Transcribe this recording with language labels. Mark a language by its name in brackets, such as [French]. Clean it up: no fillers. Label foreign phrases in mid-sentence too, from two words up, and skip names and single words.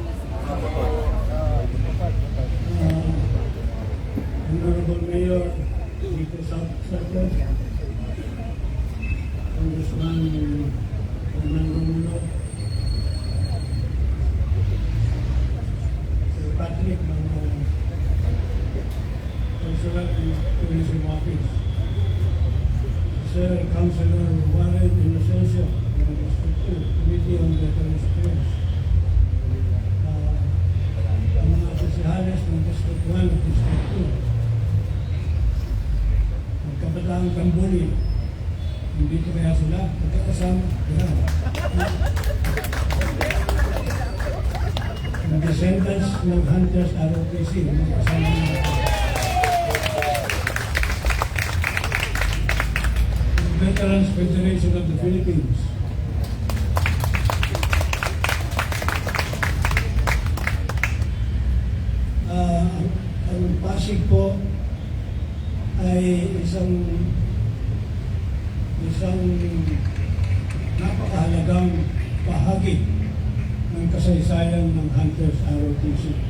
[Filipino] Honorable Mayor Nico Santos, Congressman Roman Romulo, Sir Patrick ng Consular and Tourism Office, Sir Councilor Warren Inocencio ng District 2, Committee on Veterans Affairs, ang mga opisyalis ng District 1 at District 2, Kapataang Kambuli, dito kaya sila, magkakasama, yan. Ang descendants ng Hunters ROTC, magkakasama nila. The Veterans Federation of the Philippines. Ang Pasig po ay isang napakahalagang bahagi ng kasaysayan ng Hunters ROTC.